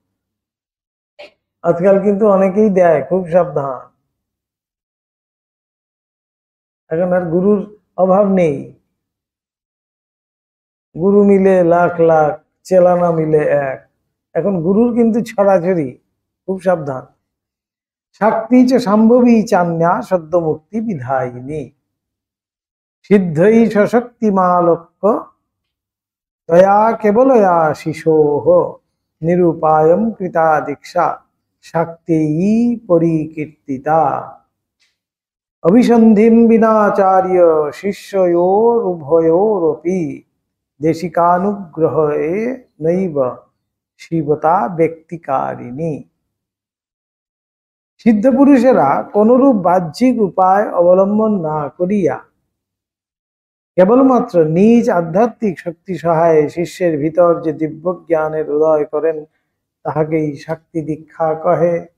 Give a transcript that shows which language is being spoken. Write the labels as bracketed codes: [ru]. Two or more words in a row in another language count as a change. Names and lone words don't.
[bn] আজকাল কিন্তু অনেকেই দেয়, খুব সাবধান। এখন আর গুরুর অভাব নেই। [hi] गुरु मिले लाख लाख, चेला ना मिले एक। [bn] এখন গুরুর কিন্তু ছড়াছড়ি, খুব সাবধান। [sa] শাক্তি চ সম্ভবী চান্যা সদ্য মুক্তি বিধায়িনী। সিদ্ধই সশক্তিমালক্য তয়া কেবলয়া শিশোহ নিরুপায়ম কৃতা দীক্ষা শাক্তেয়ী পরিকীর্তিতা। অভিসন্ধিম বিনাচার্য শিষ্যয়োরুভয়োরপি দেশিকানুগ্রহে নৈব শিবতা ব্যক্তিকারিণী। [bn] সিদ্ধ পুরুষেরা কোনরূপ বাহ্যিক উপায় অবলম্বন না করিয়া কেবলমাত্র নিজ আধ্যাত্মিক শক্তি সহায়ে শিষ্যের ভিতর যে দিব্য জ্ঞানের উদয় করেন, তাহাকেই শক্তি দীক্ষা কহে।